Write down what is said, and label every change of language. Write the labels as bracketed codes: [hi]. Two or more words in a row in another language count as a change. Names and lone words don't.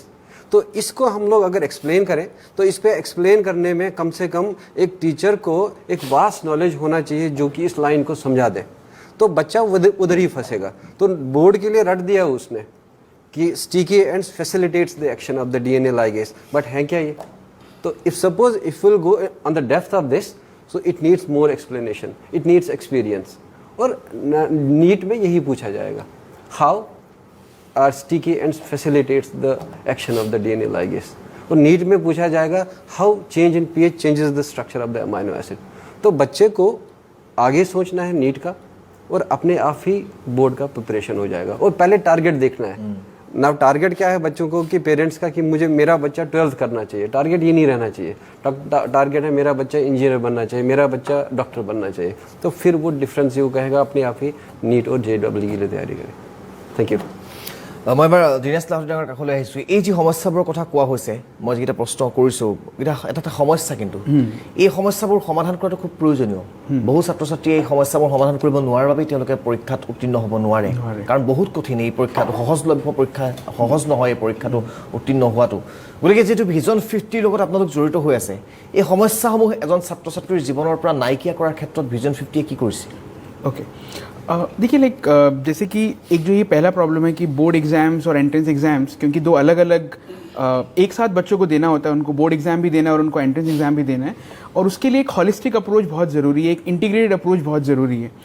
[hi] तो इसको हम लोग अगर एक्सप्लेन करें तो इस पे एक्सप्लेन करने में कम से कम एक टीचर को एक [en] vast knowledge [hi] होना चाहिए जो कि इस लाइन को समझा दे, तो बच्चा उधर ही फंसेगा। तो बोर्ड के लिए रट दिया उसने कि [en] sticky ends facilitates the action of the DNA ligase, [hi] बट है क्या ये? [en] तो if suppose if will go on the depth of this, so it needs more explanation, it needs experience. [hi] और नीट में यही पूछा जाएगा, [en] how are sticky ends facilitates the action of the DNA ligase. [hi] और नीट में पूछा जाएगा, [en] how change in pH changes the structure of the amino acid. [hi] तो बच्चे को आगे सोचना है नीट का, और अपने आप ही बोर्ड का प्रिपरेशन हो जाएगा। और पहले टारगेट देखना है ना, टारगेट क्या है बच्चों को कि पेरेंट्स का कि मुझे मेरा बच्चा 12th करना चाहिए, टारगेट ये नहीं रहना चाहिए। टारगेट है मेरा बच्चा इंजीनियर बनना चाहिए, मेरा बच्चा डॉक्टर बनना चाहिए। तो फिर वो डिफरेंस ये कहेगा अपने आप ही नीट और JEE के लिए तैयारी करें। [en] thank you. [as] মই এবাৰ দীনেশ লাহোটি ডাঙৰ কাষলৈ আহিছোঁ। এই যি সমস্যাবোৰৰ কথা কোৱা হৈছে, মই যিকেইটা প্ৰশ্ন কৰিছোঁ, এটা এটা সমস্যা, কিন্তু এই সমস্যাবোৰ সমাধান কৰাটো খুব প্ৰয়োজনীয়। বহু ছাত্ৰ ছাত্ৰীয়ে এই সমস্যাবোৰ সমাধান কৰিব নোৱাৰাৰ বাবেই তেওঁলোকে পৰীক্ষাত উত্তীৰ্ণ হ'ব নোৱাৰে, কাৰণ বহুত কঠিন এই পৰীক্ষাটো, সহজলভ্য পৰীক্ষা, সহজ নহয় এই পৰীক্ষাটো উত্তীৰ্ণ হোৱাটো। গতিকে যিহেতু ভিজন 50 লগত আপোনালোক জড়িত হৈ আছে, এই সমস্যাসমূহ এজন ছাত্ৰ ছাত্ৰীৰ জীৱনৰ পৰা নাইকিয়া কৰাৰ ক্ষেত্ৰত ভিজন 50 কি কৰিছে? [hi] ओके, देखिए लाइक जैसे कि एक जो ये पहला प्रॉब्लम है कि [en] board exams [hi] और [en] entrance exams, [hi] क्योंकि 2 अलग अलग एक साथ बच्चों को देना होता है, उनको [en] board exam [hi] भी देना है और उनको [en] entrance exam [hi] भी देना है, और उसके लिए एक [en] holistic approach [hi] बहुत ज़रूरी है, एक [en] integrated approach [hi] बहुत ज़रूरी है।